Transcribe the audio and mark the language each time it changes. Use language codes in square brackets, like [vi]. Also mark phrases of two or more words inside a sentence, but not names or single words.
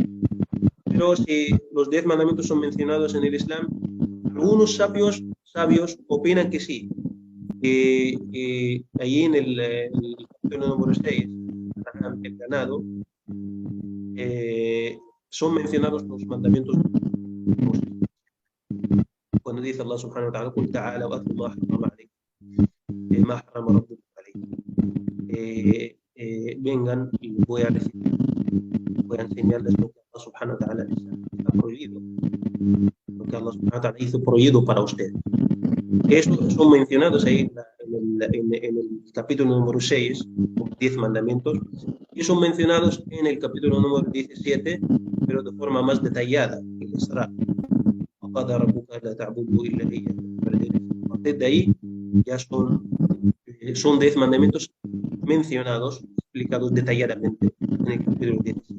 [es] Pero si los 10 mandamientos son mencionados en el Islam, algunos sabios opinan que sí. Ahí en el capítulo número 6, el ganado, son mencionados los mandamientos cuando dice Allah [ar] سبحانه وتعالى: "قل تعالوا أتل ما حرم عليكم ما حرم ربكم عليكم". [es] Vengan y voy a enseñarles lo que Allah [ar] سبحانه وتعالى [es] les ha prohibido, lo que Allah [ar] سبحانه وتعالى [es] hizo prohibido para usted. Esos son mencionados ahí en el capítulo número 6, 10 mandamientos, y son mencionados en el capítulo número 17, pero de forma más detallada, el Isra. A partir de ahí ya son 10 mandamientos mencionados, explicados detalladamente en el capítulo 17.